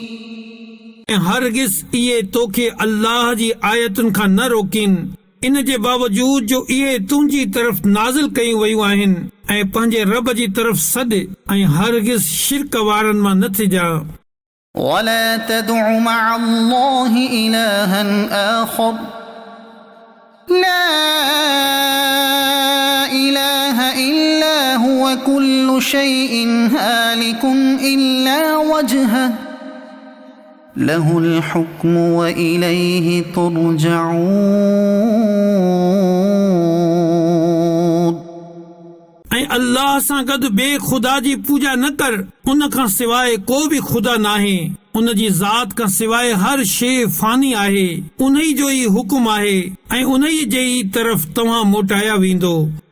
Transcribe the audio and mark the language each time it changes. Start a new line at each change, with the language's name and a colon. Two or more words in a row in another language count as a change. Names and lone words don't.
Sindhi: हरगिज़ इहे तोखे अल्लाह जी आयतुनि खां न रोकीन इन जे बावजूद जो इहे तुंहिंजी तरफ़ नाज़िल कयूं वयूं आहिनि ऐं पंहिंजे रब जी तरफ़ सॾ ऐं हरगिज़ शिरक वारनि मां न थिजां
Arabic: ولا تدع مع الله إلها آخر لا إله إلا هو كل شيء هالك إلا وجهه له الحكم وإليه ترجعون
Sindhi: ऐं अल्लाह सां गॾु ॿिए ख़ुदा जी पूॼा न कर उन खां सवाइ को बि ख़ुदा नाहे उन जी ज़ात खां सवाइ हर शइ फ़ानी आहे उन जो ई हुकुम आहे ऐं उन जे ई तरफ़ तव्हां मोटाया वेंदो